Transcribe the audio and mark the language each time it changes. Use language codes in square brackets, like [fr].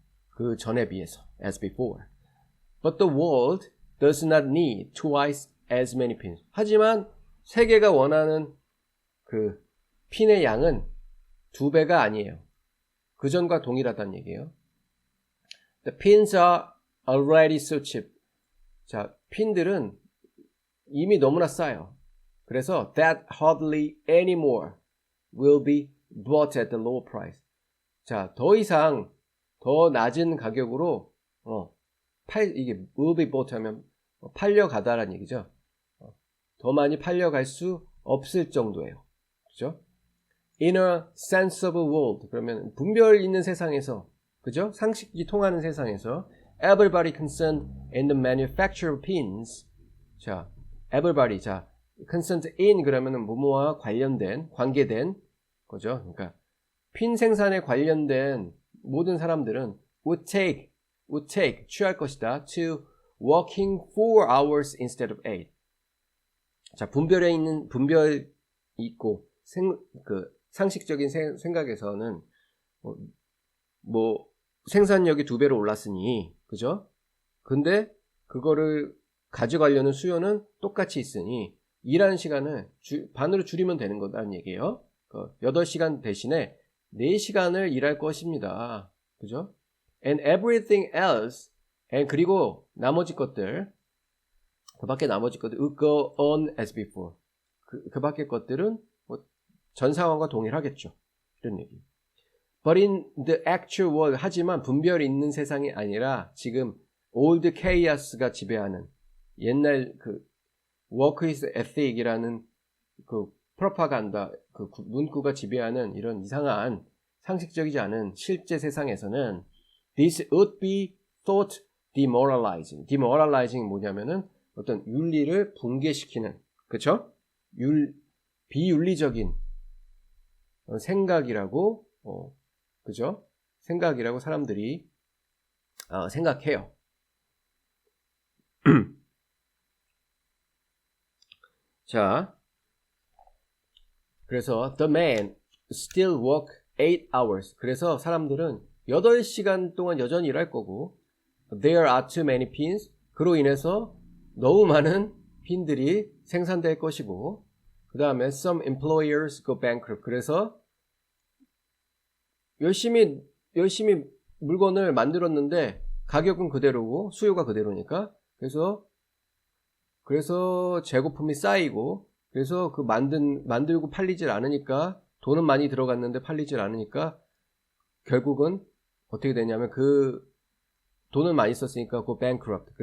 [ko] 그 전에 비해서, [en] as before. But the world does not need twice as many pins. [ko] 하지만 세계가 원하는 그 핀의 양은 2배가 아니에요. 그 전과 동일하다는 얘기예요. [en] The pins are already so cheap. [ko] 핀들은 이미 너무나 싸요. 그래서 [en] that hardly any more will be bought at the lower price. [ko] 더 이상 더 낮은 가격으로 이게 [en] will be bought [ko] 하면 팔려가다라는 얘기죠. 더 많이 팔려갈 수 없을 정도예요. 그죠? [en] In a sensible world. [ko] 그러면 분별 있는 세상에서 그죠? 상식이 통하는 세상에서 [en] everybody concerned in the manufacture of pins. 자, everybody. [ko] 자, concerned in 그러면은 뭐뭐와 관련된, 관계된 거죠. 그러니까 핀 생산에 관련된 모든 사람들은 [en] would take [ko] 취할 것이다. [en] to working 4 hours instead of 8. [ko] 자, 분별이 있고 상식적인 생각에서는 뭐 생산력이 2배로 올랐으니, 그죠? 근데 그거를 가져가려는 수요는 똑같이 있으니 일하는 시간을 반으로 줄이면 되는 거다는 얘기예요. 8시간 대신에 4시간을 일할 것입니다. 그죠? [en] And everything else, [ko] 그리고 나머지 것들, 그 밖에 나머지 것들 [en] would go on as before. [ko] 그 밖의 것들은 전 상황과 동일하겠죠. 이런 얘기. [en] But in the actual world, [ko] 하지만 분별이 있는 세상이 아니라 지금 old chaos가 지배하는 옛날 work is ethic이라는 프로파간다, 문구가 지배하는 이런 이상한 상식적이지 않은 실제 세상에서는 [en] this would be thought demoralizing. [ko] demoralizing 뭐냐면은 어떤 윤리를 붕괴시키는, 그쵸? 비윤리적인 생각이라고, 그죠? 생각이라고 사람들이 생각해요. 자, 그래서 [en] the man still work 8 hours. [ko] 그래서 사람들은 8시간 동안 여전히 일할 거고 [en] there are too many pins. [ko] 그로 인해서 너무 많은 핀들이 생산될 것이고 그 다음에 [en] some employers go bankrupt. [ko] 그래서 열심히 물건을 만들었는데 가격은 그대로고 수요가 그대로니까 그래서 재고품이 쌓이고 그래서 만들고 팔리질 않으니까 돈은 많이 들어갔는데 팔리질 않으니까 결국은 어떻게 되냐면 돈을 많이 썼으니까 [en] go bankrupt.